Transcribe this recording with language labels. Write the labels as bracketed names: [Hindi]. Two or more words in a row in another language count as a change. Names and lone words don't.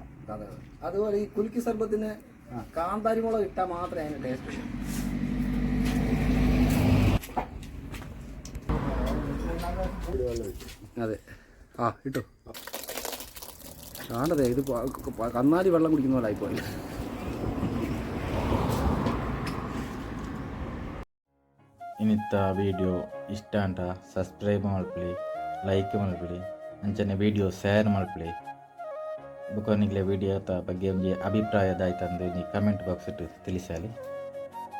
[Malayalam] അതുപോലെ ഈ കുലുക്കി സർബത്തിന് കാന്താരി മുളക് ഇട്ടാൽ മാത്രമേ അതിന് ടേസ്റ്റ് ഉള്ളൂ. അതെ, ആ ഇട്ടോ. കാണതേ ഇത് കന്നാലി വെള്ളം കുടിക്കുന്ന പോലെ ആയിപ്പോയി. [Tulu] ಇನ್ನಿತ್ತ ವಿಡಿಯೋ ಇಷ್ಟ ಅಂತ ಸಬ್ಸ್ಕ್ರೈಬ್ ಮಾಡ್ಕೊಳ್ಳಿ, ಲೈಕ್ ಮಾಡ್ಕೊಳ್ಳಿ, ಅಂಚನೆ ವಿಡಿಯೋ ಶೇರ್ ಮಾಡ್ಕೊಳ್ಳಿ. ಬುಕ್ಕೋನಿಗ್ಲೆ ವಿಡಿಯೋ ಬಗ್ಗೆ ಒಂಜಿ ಅಭಿಪ್ರಾಯದಾಯ್ತಂದು ನೀ [English] comment box [Tulu] ಇಟ್ಟು ತಿಳಿಸಲಿ.